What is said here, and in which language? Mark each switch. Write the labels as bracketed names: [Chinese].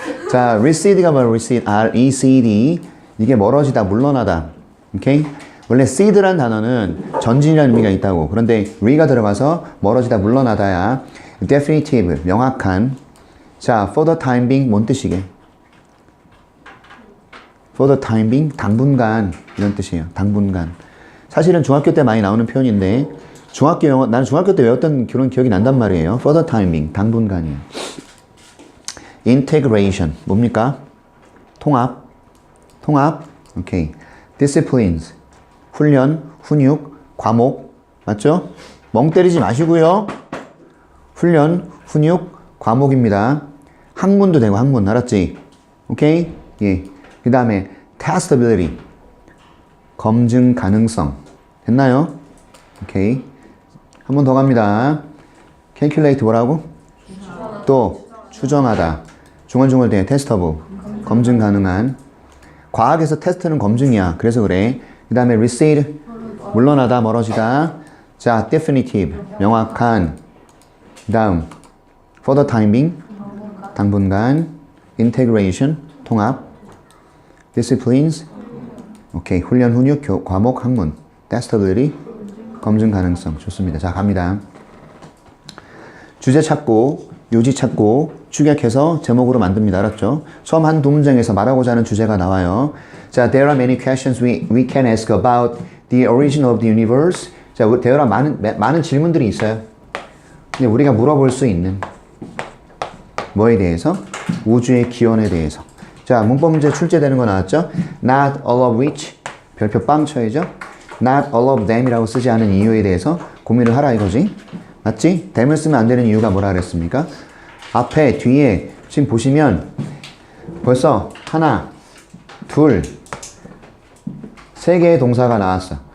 [Korean] 자, reced가 뭐야? recede. R-E-C-D. 이게 멀어지다, 물러나다. 오케이? 원래 seed란 단어는 전진이라는 의미가 있다고. 그런데 re가 들어가서 멀어지다 물러나다야. definitive, 명확한. 자, [English] for the time being, [Korean] 뭔 뜻이게? [English] for the time being, [Korean] 당분간 이런 뜻이에요. 당분간. 사실은 중학교 때 많이 나오는 표현인데 중학교 영어, 나는 중학교 때 외웠던 그런 기억이 난단 말이에요. [English] for the time being, [Korean] 당분간이에요. integration, 뭡니까? 통합. 오케이. disciplines, 훈련, 훈육, 과목, 맞죠? 멍 때리지 마시고요. 훈련, 훈육, 과목입니다. 학문도 되고 학문, 알았지? 오케이? 예. 그 다음에 testability, 검증 가능성. 됐나요? 오케이. 한 번 더 갑니다. calculate 뭐라고? 또 추정하다. 중얼중얼대 testable, 검증 가능한. 과학에서 테스트는 검증이야. 그래서 그래. 그 다음에 recede, 물러나다, 멀어지다. 자, definitive, 명확한. 그 다음, [English] for the time being, [Korean] 당분간. integration, 통합. disciplines, 오케이. 훈련, 훈육, 과목, 학문. testability, 검증 가능성. 좋습니다. 자, 갑니다. 주제 찾고, 요지 찾고, 축약해서 제목으로 만듭니다. 알았죠? 처음 한 두 문장에서 말하고자 하는 주제가 나와요. [English] 자, there are many questions we can ask about the origin of the universe. [Korean] 자, [English] there are [Korean] 많은 질문들이 있어요. 근데 우리가 물어볼 수 있는 뭐에 대해서? 우주의 기원에 대해서. 자, 문법 문제 출제되는 거 나왔죠? [English] Not all of which, [Korean] 별표 빵 쳐야죠? [English] Not all of them [Korean] 이라고 쓰지 않은 이유에 대해서 고민을 하라 이거지. 맞지? them을 쓰면 안 되는 이유가 뭐라 그랬습니까? 앞에, 뒤에 지금 보시면 벌써 하나, 둘, 세 개의 동사가 나왔어.